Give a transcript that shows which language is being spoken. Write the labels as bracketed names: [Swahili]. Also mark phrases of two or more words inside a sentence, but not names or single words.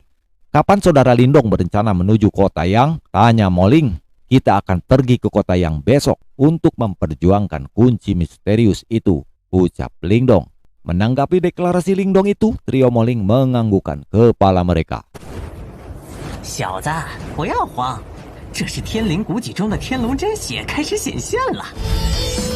[Indonesian] "Kapan saudara Lindong berencana menuju kota Yang?" tanya Moling. "Kita akan pergi ke kota Yang besok untuk memperjuangkan kunci misterius itu," ucap Lingdong. Menanggapi deklarasi Lingdong itu, trio Moling menganggukkan kepala mereka. [Chinese] 小子，不要慌，这是天灵古脊中的天龙真血开始显现了。